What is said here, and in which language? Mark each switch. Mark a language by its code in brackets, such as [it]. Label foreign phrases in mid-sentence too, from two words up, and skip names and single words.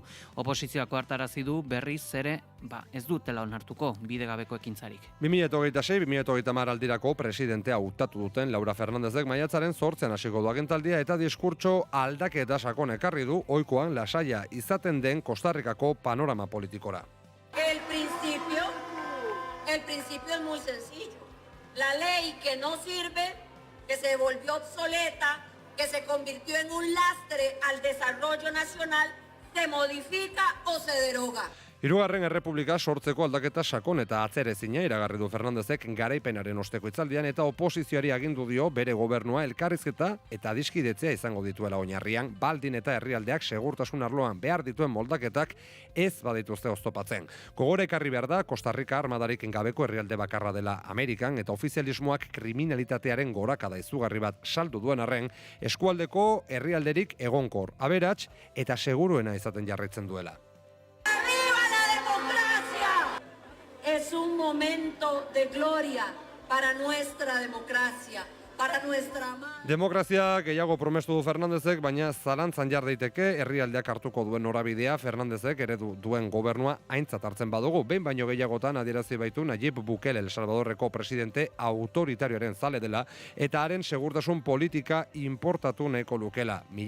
[eu] Oposizioako hartarazi du berriz ere, ez dutela onartuko bidegabeko ekintzarik. 2026-2030 aldirako presidentea hautatu duten Laura Fernándezek maiatzaren 8 hasiko du agintaldia eta diskurtso aldaketa sakon ekarri du ohikoan lasaia izaten den Kostarrikako panorama politikora. [es] El principio es muy sencillo. La ley que no sirve, que se volvió obsoleta, que se convirtió en un lastre al desarrollo nacional, se modifica o se deroga. [eu] Hirugarren Errepublika sortzeko aldaketa sakon eta atzerezina iragarri du Fernandezek garaipenaren osteko hitzaldian eta oposizioari agindu dio bere gobernua elkarrizketa eta adiskidetzea izango dituela oinarrian, baldin eta herrialdeak segurtasun arloan behar dituen moldaketak ez badituzte oztopatzen. Gogora ekarri behar da Kostarrika armadarik gabeko herrialde bakarra dela Amerikan eta ofizialismoak kriminalitatearen gorakada izugarri bat saldu duen arren, eskualdeko herrialderik egonkor, aberats eta seguruena izaten jarraitzen duela. [es] Es un momento de gloria para nuestra democracia, para nuestra amada. [eu] Demokrazia gehiago promestu du Fernandezek, baina zalantzan jar daiteke herrialdeak hartuko duen norabidea Fernandezek eredu duen gobernua aintzat hartzen badugu. Behin baino gehiagotan adierazi baitu Nayib Bukele El Salvadorreko presidente autoritarioaren zale dela eta haren segurtasun politika importatu nahiko lukela.